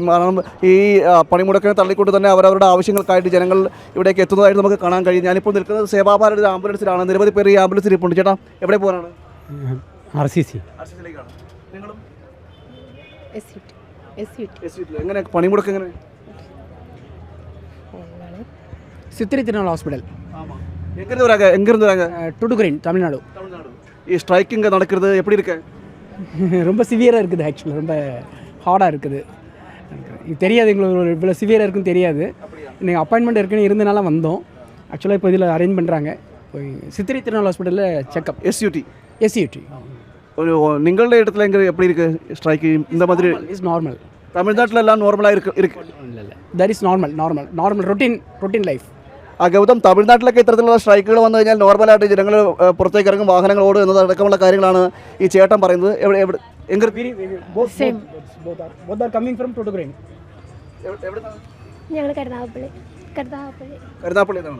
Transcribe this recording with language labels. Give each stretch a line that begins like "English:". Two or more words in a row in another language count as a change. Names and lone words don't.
Malayalam: കാരണം ഈ പണിമുടക്കിനെ തള്ളിക്കൊണ്ട് തന്നെ അവരവരുടെ ആവശ്യങ്ങൾക്കായിട്ട് ജനങ്ങൾ ഇവിടേക്ക് എത്തുന്നതായിട്ട് നമുക്ക് കാണാൻ കഴിയും. ഞാനിപ്പോൾ നിൽക്കുന്നത് സേവാഭാരതി ആംബുലൻസിലാണ്. നിരവധി പേര് ഈ ആംബുലൻസിൽ ഇരിപ്പുണ്ട്. ചേട്ടാ, എവിടെ പോകാനാണ്? RCCയിലേക്കാണ്. നിങ്ങളും എങ്ങനെ പണിമുടക്ക് എങ്ങനെ?
Tamil: சித்திரை திருநாள் ஹாஸ்பிட்டல். எங்கிருந்து வராங்க? டுடுகுரின், தமிழ்நாடு.
Malayalam: ഈ സ്ട്രൈക്കിങ് നടക്കുന്നത്
Tamil: எப்படி இருக்கு? ரொம்ப சிவியராக இருக்குது. ஆக்சுவலாக ரொம்ப ஹார்டாக இருக்குது. இது தெரியாது, எங்களுக்கு இவ்வளோ சிவியராக இருக்குன்னு தெரியாது. இன்றைக்கி அப்பாயின்மெண்ட் இருக்குன்னு இருந்தனால வந்தோம். ஆக்சுவலாக இப்போ இதில் அரேஞ்ச் பண்ணுறாங்க. சித்திரை திருநாள் ஹாஸ்பிட்டலில் செக்அப். SUT. ஒரு നിങ്ങളുടെ இடத்துல எங்கே எப்படி இருக்குது ஸ்ட்ரைக்கு? இந்த மாதிரி
English: is normal.
Tamil: தமிழ்நாட்டில் எல்லாம் நார்மலாக இருக்கு? இல்லை,
English: that is normal routine life.
Malayalam: ഗൗതം, തമിഴ്നാട്ടിലൊക്കെ ഇത്തരത്തിലുള്ള സ്ട്രൈക്കുകൾ വന്നു കഴിഞ്ഞാൽ നോർമലായിട്ട് ജനങ്ങൾ പുറത്തേക്ക് ഇറങ്ങും, വാഹനങ്ങൾ ഓടും എന്നതടക്കമുള്ള കാര്യങ്ങളാണ് ഈ ചേട്ടൻ പറയുന്നത്. കരുനാഗപ്പള്ളിയാണ്.